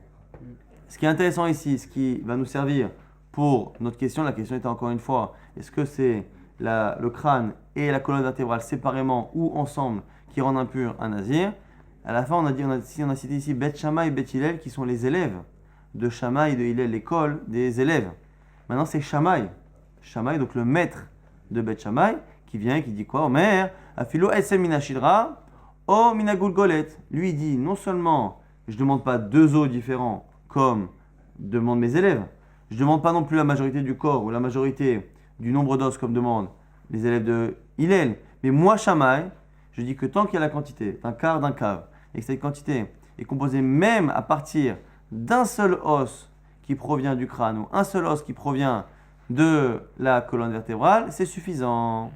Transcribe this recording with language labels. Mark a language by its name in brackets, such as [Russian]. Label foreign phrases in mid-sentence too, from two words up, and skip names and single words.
[French] Ce qui est intéressant ici, ce qui va nous servir pour notre question, la question était encore une fois, est-ce que c'est le crâne et la colonne vertébrale séparément ou ensemble qui rendent impur un nazir? À la fin, on a cité ici Beth Shammai et Beth Hillel qui sont les élèves de Shammai et de Hillel, l'école des élèves. Maintenant, c'est Shammai, donc le maître de Beth Shammai, qui vient et qui dit quoi? [Hebrew] אומר אפילו עצם מן השדרה או מן הגולגולת. [French] Lui, il dit non seulement je ne demande pas 2 os différents comme demandent mes élèves, je ne demande pas non plus la majorité du corps ou la majorité du nombre d'os comme demandent les élèves de Hillel, mais moi, Shammai, je dis que tant qu'il y a la quantité d'un quart d'un cave et que cette quantité est composée même à partir d'un seul os qui provient du crâne ou un seul os qui provient de la colonne vertébrale, c'est suffisant.